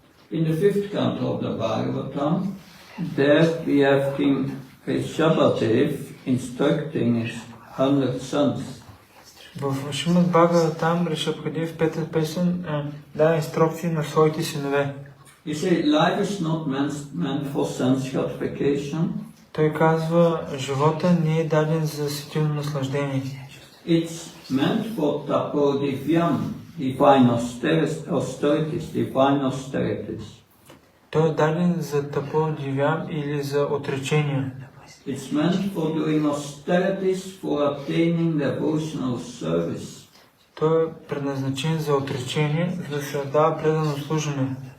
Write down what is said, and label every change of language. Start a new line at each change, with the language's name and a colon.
English: In the fifth canto of the Bhagavatam, there we have King Rishabhadev instructing his 100 sons.
Bulgarian: В Шримад Бхагаватам Ришабхадев, пета песен, дава инструкции на своите синове.
English: He said, life is not meant for sense gratification.
Bulgarian: Той казва, живота не е даден за сетивно наслаждение.
English: It's meant for tapodivyam, divine austerities.
Bulgarian: Той е даден за таподивям или за отречение.
English: It's meant for doing austerities for attaining devotional service.
Bulgarian: Той е предназначен за отречение, за да се дава предано служене.